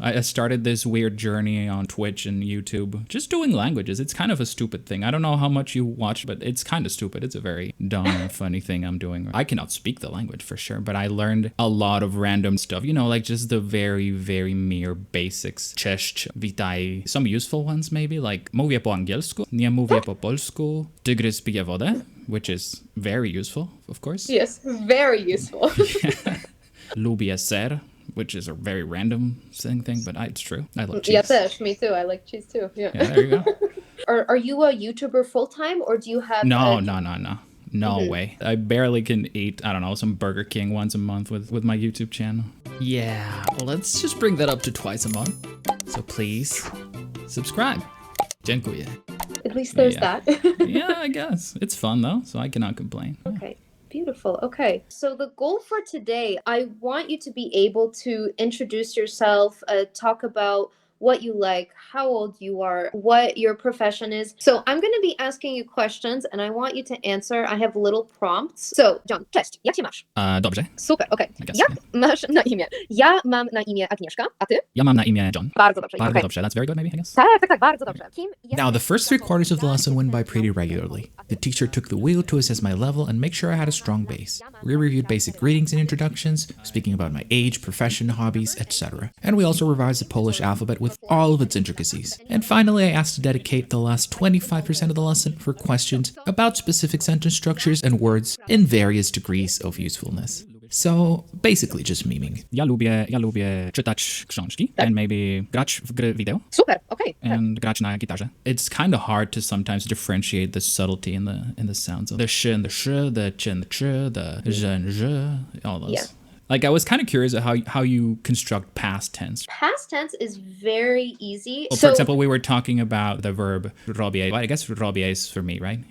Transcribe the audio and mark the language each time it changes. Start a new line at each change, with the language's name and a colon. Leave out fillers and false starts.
English: I started this weird journey on Twitch and YouTube, just doing languages. It's kind of a stupid thing. I don't know how much you watch, but it's kind of stupid. It's a very dumb and funny thing I'm doing. I cannot speak the language for sure, but I learned a lot of random stuff, you know, like just the very, very mere basics.
Polish: Cześć, witaj.
English: Some useful ones maybe, like
Polish: mówię po angielsku, nie mówię po polsku, tygrys pije wodę,
English: which is very useful, of course. Yes, very useful.
Polish: Lubię ser,
English: which is a very random thing, but it's true. I love cheese. Yeah, też, me too. I like cheese too. Yeah, there you go. Are you a YouTuber full-time or do you have... No. No way. I barely can eat, I don't know, some Burger King once a month with my YouTube channel. Yeah, let's just bring that up to twice a month. So please, subscribe. Dziękuję. At least there's that. Yeah, I guess. It's fun though, so I cannot complain. Okay. Beautiful. Okay. So the goal for today, I want you to be able to introduce yourself, talk about what you like, how old you are, what your profession is. So I'm going to be asking you questions and I want you to answer. I have little prompts.
Polish: So John, cześć, jak się masz? Dobrze. Super, okej. Jak masz na imię? Ja mam na imię Agnieszka, a ty? Ja mam na imię John. Bardzo dobrze. Bardzo dobrze.
English: That's very good maybe, I guess.
Polish: Tak, bardzo dobrze.
English: Now, the first 3/4 of the lesson went by pretty regularly. The teacher took the wheel to assess my level and make sure I had a strong base. We reviewed basic greetings and introductions, speaking about my age, profession, hobbies, etc. And we also revised the Polish alphabet with all of its intricacies. And finally, I asked to dedicate the last 25% of the lesson for questions about specific sentence structures and words in various degrees of usefulness. So, basically just memeing.
Polish: Ja lubię czytać książki
English: and maybe
Polish: grać w gry wideo.
English: Super, okay.
Polish: And grać na gitarze.
English: It's kind of hard to sometimes differentiate the subtlety in the sounds of the sh and the sh, the ch and the ch, the j and j, all those. Yeah. Like, I was kind of curious at how you construct past tense. Past tense is very easy. Well, for example, we were talking about the verb robię. Well, I guess robię is for me, right?